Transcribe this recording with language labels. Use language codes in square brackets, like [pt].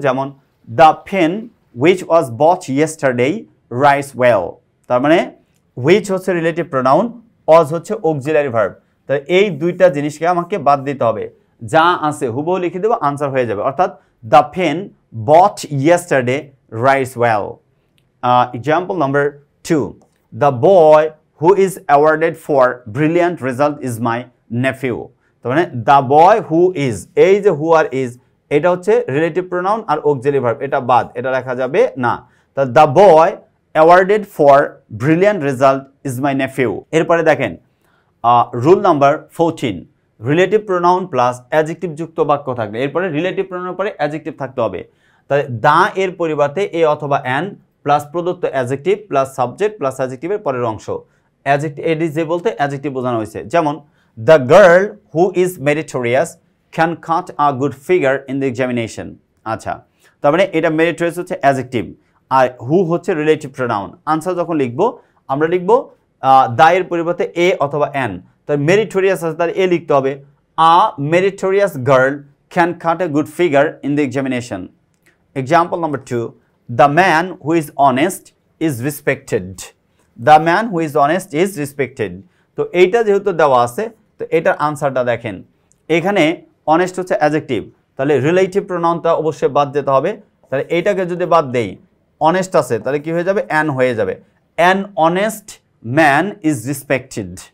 [en] যেমন the pen which was bought yesterday writes well. [bn] তার মানে হুইচ হচ্ছে রিলেটিভ প্রোনাউন, ওয়াজ হচ্ছে অক্সিলারি ভার্ব। তাই এই দুইটা জিনিসকে আমাকে বাদ দিতে হবে, যা আছে হুবহু লিখে দেবো, আনসার হয়ে যাবে। [en] অর্থাৎ the pen bought yesterday writes well. Example number 2, the boy who is awarded for brilliant result is my nephew. [bn] তার মানে [en] the boy who is, [bn] এই যে who আর is, এটা হচ্ছে রিলেটিভ প্রোনাউন আর অক্সিলারি ভার্ব, এটা বাদ, এটা লেখা যাবে না। [en] তা the boy awarded for brilliant result is my nephew। [bn] এরপরে দেখেন rule number 14, relative pronoun plus adjective যুক্ত বাক্য থাকলে, এরপরে রিলেটিভ প্রোনাউনের পরে অ্যাডজেক্টিভ থাকতে হবে। তাহলে দা এর পরিবর্তে এ অথবা অ্যান প্লাস প্রদত্ত অ্যাডজেক্টিভ প্লাস সাবজেক্ট প্লাস অ্যাডজেক্টিভের পরের অংশ। অ্যাডজেক্টিভ এডি যে বলতে অ্যাডজেক্টিভ বোঝানো হয়েছে। যেমন [en] The girl who is meritorious can cut a good figure in the examination. [bn] আচ্ছা, তার মানে এটা মেরিটোরিয়াস হচ্ছে অ্যাডজেক্টিভ আর হু হচ্ছে রিলেটিভ প্রোনাউন। আনসার যখন লিখবো আমরা লিখবো দা এর পরিবর্তে এ অথবা অ্যান। তাই মেরিটোরিয়াস আছে, তাহলে এ লিখতে হবে। [en] A meritorious girl can cut a good figure in the examination. Example number 2, the man who is honest is respected. The man who is honest is respected. [bn] তো এইটা যেহেতু দেওয়া আছে, তো এটার আনসারটা দেখেন, এখানে অনেস্ট হচ্ছে অ্যাডজেক্টিভ, তাহলে রিলেটিভ প্রোনাউনটা অবশ্যই বাদ দিতে হবে। তাহলে এইটাকে যদি বাদ দেই, অনেস্ট আছে, তাহলে কি হয়ে যাবে? [en] an [bn] হয়ে যাবে। [en] An honest man is respected.